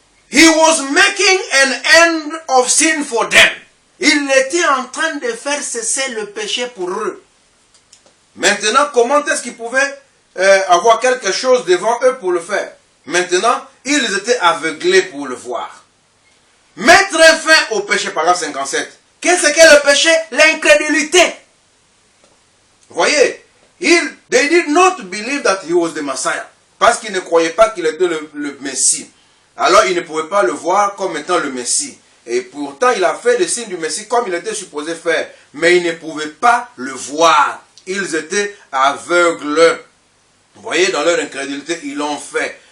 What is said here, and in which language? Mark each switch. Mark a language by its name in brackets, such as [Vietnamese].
[English] He was making an end of sin for them. [French] Il était en train de faire cesser le péché pour eux. Maintenant, comment est-ce qu'ils pouvaient avoir quelque chose devant eux pour le faire? Maintenant, ils étaient aveuglés pour le voir. Mettre fin au péché, paragraphe 57. Qu'est-ce que le péché? L'incrédulité. Voyez, [English] they did not believe that he was the Messiah. [French] Parce qu'ils ne croyaient pas qu'il était le Messie. Alors, ils ne pouvaient pas le voir comme étant le Messie. Et pourtant, il a fait le signe du Messie comme il était supposé faire. Mais ils ne pouvaient pas le voir. Ils étaient aveugles. Vous voyez, dans leur incrédulité, ils l'ont fait.